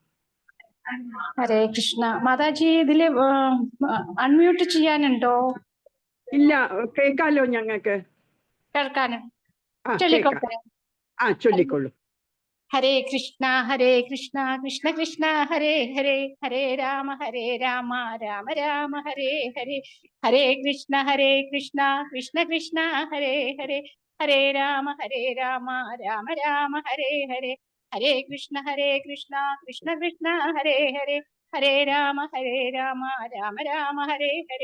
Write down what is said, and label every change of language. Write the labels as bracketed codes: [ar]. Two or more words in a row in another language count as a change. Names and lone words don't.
[ml] ഹരേ കൃഷ്ണ. മാതാജി ഇതില് അൺമ്യൂട്ട് ചെയ്യാനുണ്ടോ? ഇല്ല, കേൾക്കാലോ ഞങ്ങൾക്ക്. കേൾക്കാനും ചൊല്ലിക്കൊള്ളു. [sa] ഹരേ കൃഷ്ണ കൃഷ്ണ കൃഷ്ണ ഹരേ ഹരേ, ഹരേ രാമ രാമ രാമ ഹരേ ഹരേ. ഹരേ കൃഷ്ണ കൃഷ്ണ കൃഷ്ണ ഹരേ ഹരേ, ഹരേ രാമ രാമ രാമ ഹരേ ഹരേ. ഹരേ കൃഷ്ണ കൃഷ്ണ കൃഷ്ണ ഹരേ ഹരേ, ഹരേ രാമ രാമ രാമ ഹരേ ഹരേ.